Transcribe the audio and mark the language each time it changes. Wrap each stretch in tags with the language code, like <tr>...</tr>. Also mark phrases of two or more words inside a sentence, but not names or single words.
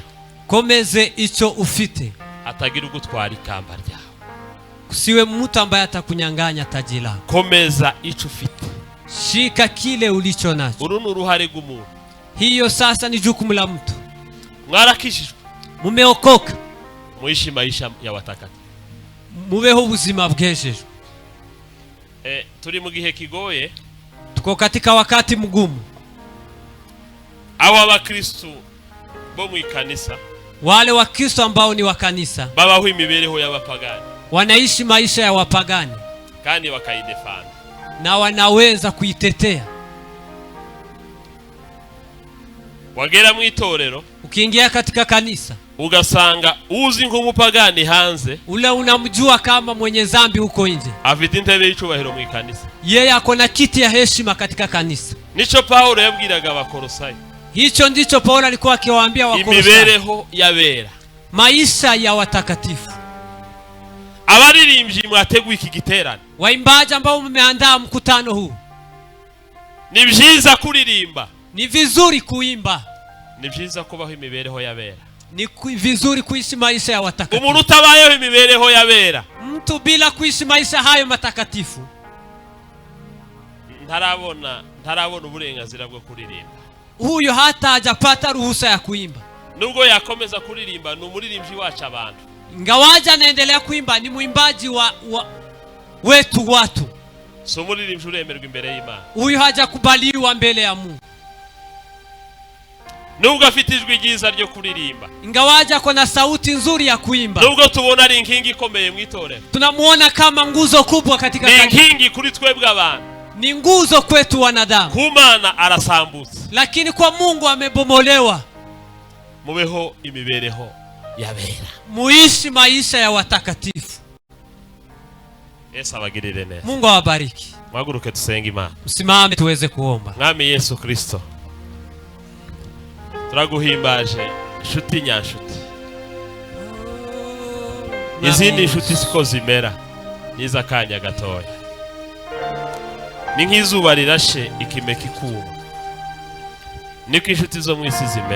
<rn>komeze icho ufite, atagira ugutwara ikamba ryawe.</rn> <sw>Kusiwe mtu ambaye atakunyang'anya taji lako.</sw> <rn>Komeza icho ufite,</rn> <sw>shika kile ulicho nacho.</sw> <rn>Uru n'uruhare rw'umuntu.</rn> <sw>Hiyo sasa ni jukumu la mtu.</sw> <rn>Mwarakishijwe,</rn> <sw>mumeokoka, muishi maisha ya watakatifu,</sw> <rn>mubeho ubuzima bwejejwe. Turi mu gihe kigoye,</rn> <sw>tuko katika wakati mgumu.</sw> <rn>Aba bakristo bo mu ikanisa,</rn> <sw>wale wakristo ambao ni wa kanisa,</sw> <rn>babaho imibereho y'abapagani,</rn> <sw>wanaishi maisha ya wapagani,</sw> <rn>kandi bakaidefana,</rn> <sw>na wanaweza kuitetea.</sw> <rn>Wagera mu itorero,</rn> <sw>ukiingia katika kanisa,</sw> <rn>ugasanga uzi nk'umupagani hanze,</rn> <sw>ule unamjua kama mwenye dhambi huko nje,</sw> <rn>afite intebe y'icubahiro mu ikanisa,</rn> <sw>yeye ako na kiti ya heshima katika kanisa.</sw> <rn>Nico Paulo yabwiraga Abakolosayi.</rn> <sw>Hicho ndicho Paulo alikuwa akiwaambia Wakolosayi.</sw> <rn>Imibereho yabera,</rn> <sw>maisha ya watakatifu.</sw> <rn>Abaririmbyi mwateguye iki giterane,</rn> <sw>waimbaji ambao mmeandaa mkutano huu,</sw> <rn>ni byiza kuririmba,</rn> <sw>ni vizuri kuimba,</sw> <rn>ni byiza kubaho imibereho yabera,</rn> <sw>ni vizuri kuishi maisha ya watakatifu.</sw> <rn>Umuntu utabayeho imibereho yabera,</rn> <sw>mtu bila kuishi maisha hayo matakatifu,</sw> <rn>ntarabona uburenganzira bwo kuririmba.</rn> <sw>Huyo hata hajapata ruhusa ya kuimba.</sw> <rn>Nubwo yakomeza kuririmba, ni umuririmbyi wacu abantu.</rn> <sw>Ingawaje anaendelea kuimba, ni muimbaji wetu watu.</sw> <rn>So umuririmbyi uremerwa imbere y'Imana.</rn> <sw>Huyo hajakubaliwa mbele ya Mungu.</sw> <rn>Nubwo afite ijwi ryiza ryo kuririmba,</rn> <sw>ingawaje ako na sauti nzuri ya kuimba,</sw> <rn>nubwo tubona ari inkingi ikomeye mu itorero,</rn> <sw>tunamuona kama nguzo kubwa katika kanisa,</sw> <rn>ni inkingi kuri twebwe abantu,</rn> <sw>ni nguzo kwetu wanadamu.</sw> <rn>Kumana arasambutse,</rn> <sw>lakini kwa Mungu amebomolewa.</sw> <rn>Mubeho imibereho yabera,</rn> <sw>muishi maisha ya watakatifu.</sw> <rn>Yesu abagirire neza.</rn> <sw>Mungu awabariki.</sw> <rn>Mwaguruke tusenge Imana.</rn> <sw>Usimame tuweze kuomba.</sw> <rn>Mwami Yesu Kristo, turaguhimbaje nshuti nyanshuti. Izindi nshuti siko zimera, niza kanya gatoya, ni nk'izuba rirashe ikime kikuma, niko inshuti zo mu isi zimera.</rn>